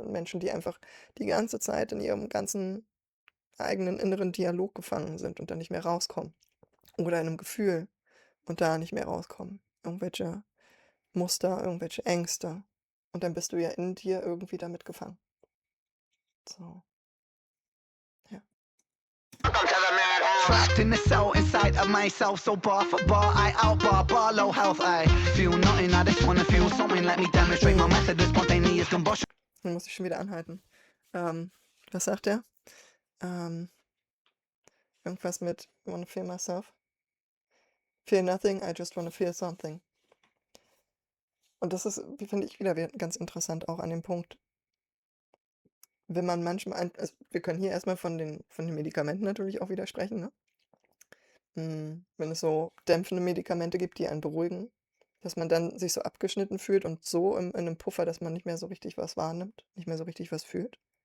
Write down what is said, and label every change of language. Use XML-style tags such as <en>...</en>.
<de>Menschen, die einfach die ganze Zeit in ihrem ganzen eigenen inneren Dialog gefangen sind und dann nicht mehr rauskommen. Oder in einem Gefühl und da nicht mehr rauskommen. Irgendwelche Muster, irgendwelche Ängste. Und dann bist du ja in dir irgendwie damit gefangen. So. Ja.</de> <en>Welcome to the madhouse. Trapped in the cell inside of myself, so bar for bar, I outbar Barlow health. I feel nothing, I just wanna feel something. Let me demonstrate my method of spontaneous combustion.</en> <de>Dann muss ich schon wieder anhalten. Was sagt er? Irgendwas mit</de> <en>wanna feel myself. Feel nothing, I just wanna feel something.</en> <de>Und das ist, wie finde ich, wieder ganz interessant auch an dem Punkt, wenn man manchmal, also wir können hier erstmal von den Medikamenten natürlich auch wieder sprechen, ne? Wenn es so dämpfende Medikamente gibt, die einen beruhigen, dass man dann sich so abgeschnitten fühlt und so in einem Puffer, dass man nicht mehr so richtig was wahrnimmt, nicht mehr so richtig was fühlt.</de>